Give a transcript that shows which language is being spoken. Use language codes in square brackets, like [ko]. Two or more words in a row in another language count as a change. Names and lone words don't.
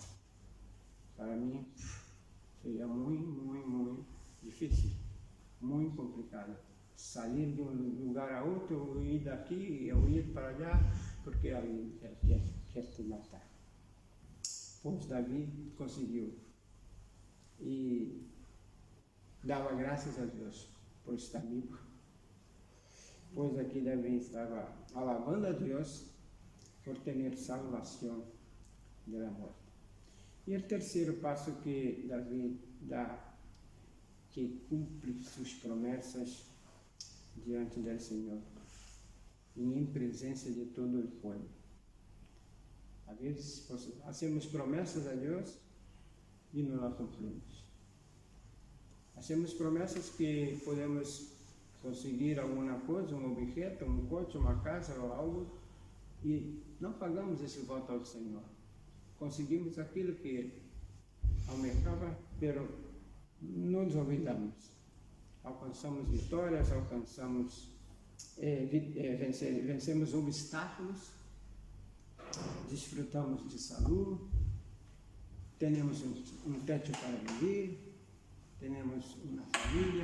[pt] Para mim, seria muito difícil, muito complicado. Sair de um lugar a outro, ir daqui ou ir para allá, porque alguém quer te matar. Pois Davi conseguiu. [es] E daba gracias a Dios por estar vivo. Pues aquí David estaba alabando a Dios por tener salvación de la muerte. Y el tercer paso que David da, que cumple sus promesas diante del Señor y en presencia de todo el pueblo. A veces pues, hacemos promesas a Dios y no las cumplimos. Hacemos promesas que podemos [pt] conseguir alguma coisa, um objeto, um coche, uma casa ou algo, e não pagamos esse voto ao Senhor. Conseguimos aquilo que almejava, [es] pero nos olvidamos. [pt] Alcançamos vitórias, vencemos obstáculos, desfrutamos de saúde, temos um teto para viver, temos uma família.